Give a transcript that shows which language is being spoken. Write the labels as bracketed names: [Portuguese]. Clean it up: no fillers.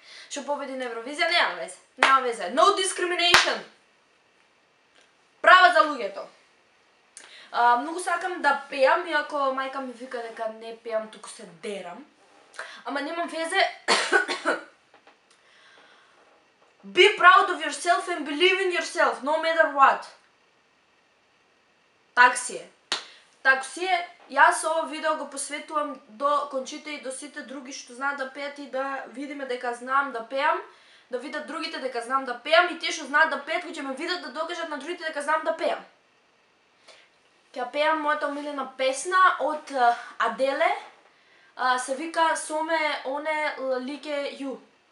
[Macedonian] Што победи на Евровизија, нема везе. [English] No discrimination! [Macedonian] Права за луѓето. Многу сакам да пеам, иако мајка ми вика дека не пеам, туку се дерам. Ама немам везе. [English] Be proud of yourself and believe in yourself, no matter what. [Macedonian] Так си е. Јас ова видео го посветувам до Кончита и до сите други што знаат да пеат и да видиме дека знам да пеам, да видат другите дека знам да пеам и тие што знаат да пеат ќе ме видат да докажат на другите дека знам да пеам. Ќе пеам мојата омилена песна од Аделе, се вика Соме оне лике ю.